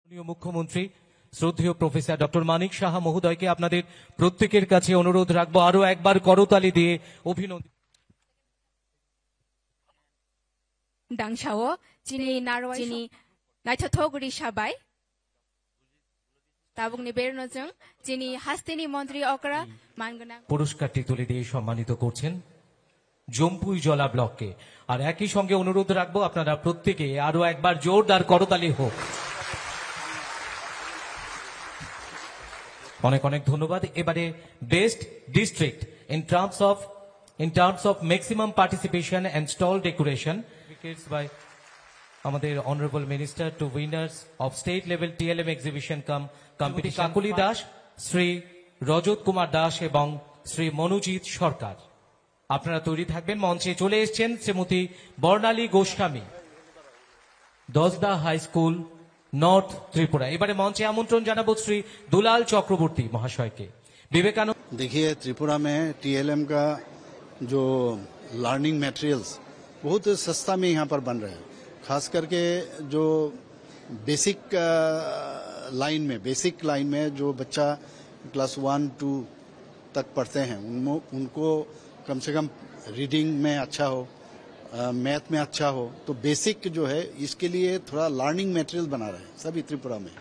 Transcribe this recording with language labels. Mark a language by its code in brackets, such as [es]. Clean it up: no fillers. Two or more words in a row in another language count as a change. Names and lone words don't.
[bn] মুখ্যমন্ত্রী শ্রদ্ধেয় প্রফেসর ডক্টর মানিক সাহা মহোদয়কে আপনাদের প্রত্যেকের কাছে অনুরোধ রাখবো আরো একবার করতালি দিয়ে অভিনন্দন। [trp] Dangshawo jini narwai jini naithotoguri shabai tabungni bernojong jini hastini মন্ত্রী okra mangana [bn] পুরস্কারটি তুলে দিয়ে সম্মানিত করছেন জম্পুই জলা ব্লককে। আর একই সঙ্গে অনুরোধ রাখবো আপনারা প্রত্যেকে আরো একবার জোরদার করতালি হোক। অনেক অনেক ধন্যবাদ। [en] এবারে best district in terms of maximum participation and stall decoration by আমাদের honorable minister to winners of state level TLM exhibition competition কাকুলি দাস, শ্রী রজত কুমার দাস এবং শ্রী মনোজিৎ সরকার। [bn] আপনারা তৈরি থাকবেন। মঞ্চে চলে এসেছেন শ্রীমতী বর্ণালী গোস্বামী, দশদা হাই স্কুল, নর্থ ত্রিপুরা। এবারে মঞ্চে আমন্ত্রণ জানাবো শ্রী দুলাল চক্রবর্তী মহাশয়কে। [hi] विवेकानंद देखिए, त्रिपुरा में TLM का जो [en] learning materials [hi] बहुत सस्ता में यहाँ पर बन रहे हैं। खास करके जो [en] basic line [hi] में जो बच्चा क्लास 1-2 तक पढ़ते हैं उनको कम से कम रीडिंग में अच्छा हो, मैथ में अच्छा हो, तो बेसिक जो है इसके लिए थोड़ा [en] learning material [hi] बना रहे हैं सभी त्रिपुरा में।